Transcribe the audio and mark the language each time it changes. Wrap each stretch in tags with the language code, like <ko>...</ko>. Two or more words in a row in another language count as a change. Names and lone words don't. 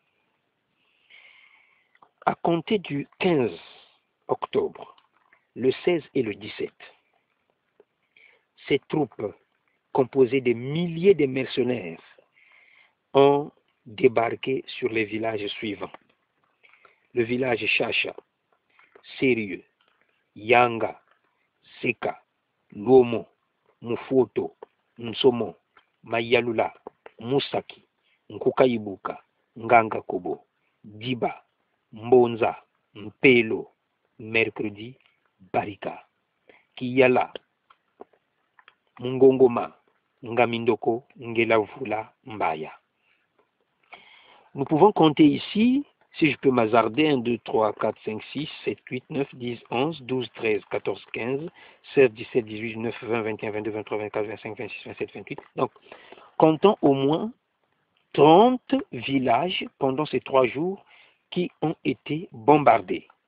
<fr>À compter du 15 octobre, le 16 et le 17, ces troupes composé de milliers de mercenaires, ont débarqué sur les villages suivants. Le village Chacha, Sérieux, Yanga, Seka, Lomo, Mufoto, Nsomo, Mayalula, Musaki, Nkukaibuka, Nganga Kobo, Diba, Mbonza, Mpelo, Mercredi, Barika, Kiyala, Mungongoma, Ngamindoko, Ngelavula, Mbaya. Nous pouvons compter ici, si je peux m'hasarder, 1, 2, 3, 4, 5, 6, 7, 8, 9, 10, 11, 12, 13, 14, 15, 16, 17, 18, 19, 20, 21, 22, 23, 24, 25, 26, 27, 28. Donc, comptons au moins 30 villages pendant ces 3 jours qui ont été bombardés.</fr>